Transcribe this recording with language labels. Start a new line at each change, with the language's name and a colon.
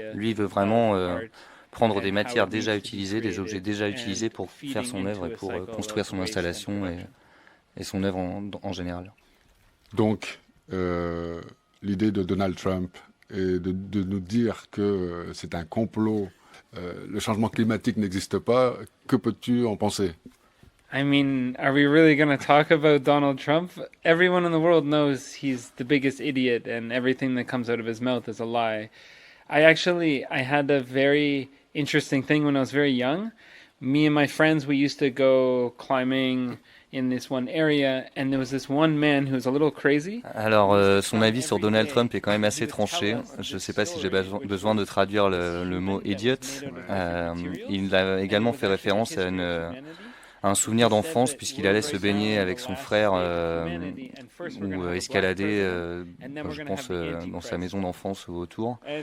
French: Lui, il veut vraiment prendre des matières déjà utilisées, des objets déjà utilisés pour faire son œuvre et pour construire son installation et son œuvre en général. Donc, l'idée de Donald Trump est de nous dire que c'est un complot, le changement climatique n'existe pas. Que peux-tu en penser?
English: I mean, are we really going to talk about Donald Trump? Everyone in the world knows he's the biggest idiot and everything that comes out of his mouth is a lie. I had a very interesting thing when I was very young. Me and my friends, we used to go climbing in this one area, and there was this one man who was a little crazy.
French: Alors, son avis sur Donald Trump est quand même assez tranché. Je ne sais pas si j'ai besoin de traduire le mot idiot. Il a également fait référence à un souvenir d'enfance, puisqu'il allait se baigner avec son frère ou escalader, je pense, dans sa maison d'enfance ou autour.